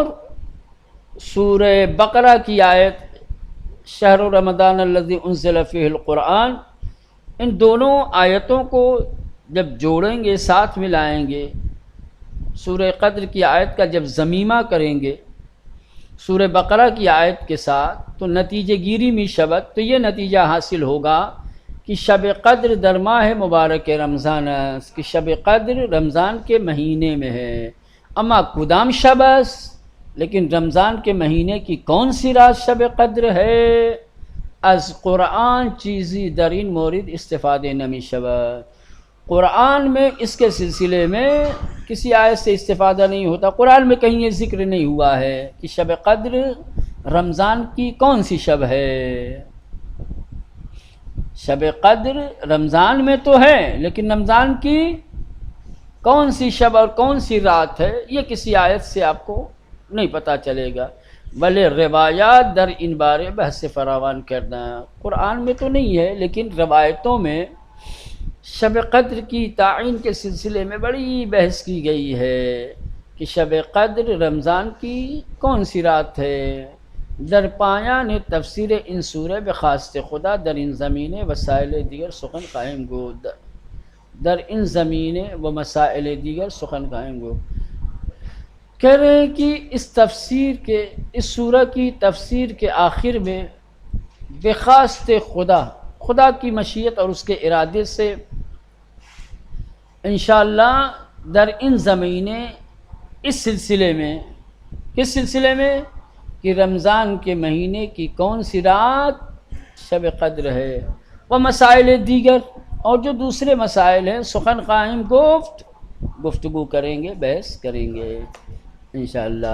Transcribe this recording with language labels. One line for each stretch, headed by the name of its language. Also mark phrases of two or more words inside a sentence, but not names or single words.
Urdu: سورہ بقرہ کی آیت
Arabic: شہر رمضان الذی انزل فیہ القرآن،
Urdu: ان دونوں آیتوں کو جب جوڑیں گے، ساتھ ملائیں گے، سورہ قدر کی آیت کا جب ضمیمہ کریں گے سورہ بقرہ کی آیت کے ساتھ، تو
Persian: نتیجہ گیری می شبت،
Urdu: تو یہ نتیجہ حاصل ہوگا کہ شب قدر
Persian: در ماہ مبارک رمضان است،
Urdu: کہ شب قدر رمضان کے مہینے میں ہے۔
Persian: اما کدام شب است،
Urdu: لیکن رمضان کے مہینے کی کون سی رات شب قدر ہے؟
Persian: از قرآن چیزی در این مورد استفادے نمی شود،
Urdu: قرآن میں اس کے سلسلے میں کسی آیت سے استفادہ نہیں ہوتا۔ قرآن میں کہیں یہ ذکر نہیں ہوا ہے کہ شب قدر رمضان کی کون سی شب ہے۔ شب قدر رمضان میں تو ہے، لیکن رمضان کی کون سی شب اور کون سی رات ہے، یہ کسی آیت سے آپ کو نہیں پتہ چلے گا۔
Persian: بلے روایات در ان بارے بحث فراوان کرنا،
Urdu: قرآن میں تو نہیں ہے لیکن روایتوں میں شب قدر کی تعین کے سلسلے میں بڑی بحث کی گئی ہے کہ شب قدر رمضان کی کون سی رات ہے۔
Persian: در پایان تفسیر این سوره به خواست خدا در این زمینه وسائل دیگر سخن خواهیم گفت. در این زمینه و مسائل دیگر سخن خواهیم گفت.
Urdu: کہہ رہے ہیں کہ اس سورہ کی تفسیر کے آخر میں
Persian: بخواست خدا
Urdu: کی مشیت اور اس کے ارادے سے انشاءاللہ
Persian: در ان زمینے
Urdu: اس سلسلے میں، کس سلسلے میں کہ رمضان کے مہینے کی کون سی رات شب قدر ہے، وہ
Persian: مسائل دیگر
Urdu: اور جو دوسرے مسائل ہیں
Persian: سخن خواہیم
Urdu: گفتگو کریں گے، بحث کریں گے انشاءاللہ.